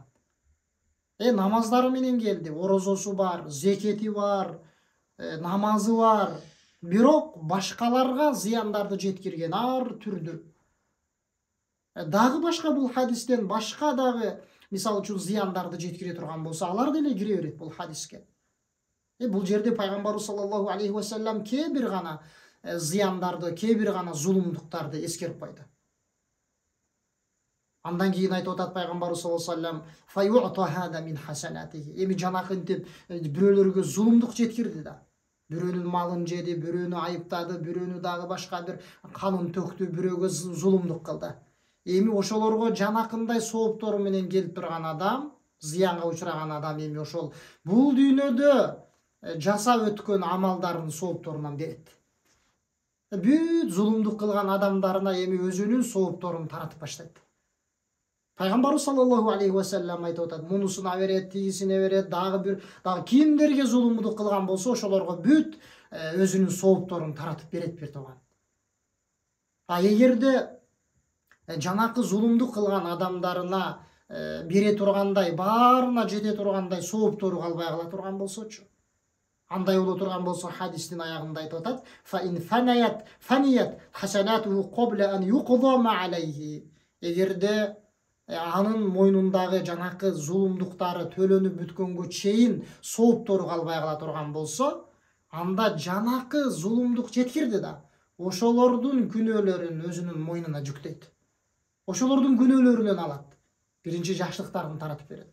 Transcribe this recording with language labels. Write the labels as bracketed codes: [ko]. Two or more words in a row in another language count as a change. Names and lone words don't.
[ky] Намаздары менен келди, орозосу бар, зекети бар, намазы бар, бирок башкаларга зыяндарды жеткирген ар түрдүү. Дагы башка бул хадистен башка дагы мисалы үчүн зыяндарды жеткире турган болсо, алар деле кире берет бул хадиске. Бул жерде пайгамбарыбыз [ar] صلى الله عليه وسلم [ky] кээ бир гана зыяндарды, кээ бир гана зулумдуктарды эскерип койду. Андан кийин айтып атат пайгамбарыбыз [ar] صلى الله عليه وسلم: فيؤخذ من حسناته. [ky] Эми жанакынтип бирөөлөргө зулумдук жеткирди да. Бирөөнүн малын жеди, бирөөнү айыптады, бирөөнү дагы башка бир канын төктү, бирөөгө зулумдук кылды. Эми ошолорго жанакындай сооптору менен келип турган адам, зыянга учураган адам эми ошол бул дүйнөдө жасап өткөн амалдарын соопторунан берет. Бүт зулумдук кылган адамдарына эми өзүнүн соопторун таратып баштайт. Пайгамбарыбыз [ar] صلى الله عليه وسلم [ky] айтып атат: мунусуна берет, тигисине берет, дагы кимдерге зулумдук кылган болсо, ошолорго бүт өзүнүн соопторун таратып берет бир тууган. Эгерде жанакы зулумдук кылган адамдарына бере тургандай, баарына жете тургандай сооптору калбай кала турган болсочу, Андай боло турган болсо хадистин аягында айтып атат: [ar] "فإن فنيت حسناته قبل أن يقضى ما عليه." [ky] Эгерде анын мойнундагы жанакы зулумдуктары төлөнүп бүткөнгө чейин сооптору калбай кала турган болсо, анда жанакы зулумдук жеткирди да, ошолордун күнөөлөрүн өзүнүн мойнуна жүктөйт. Ошолордун күнөөлөрүнөн алат. Биринчи жакшылыктарын таратып берет.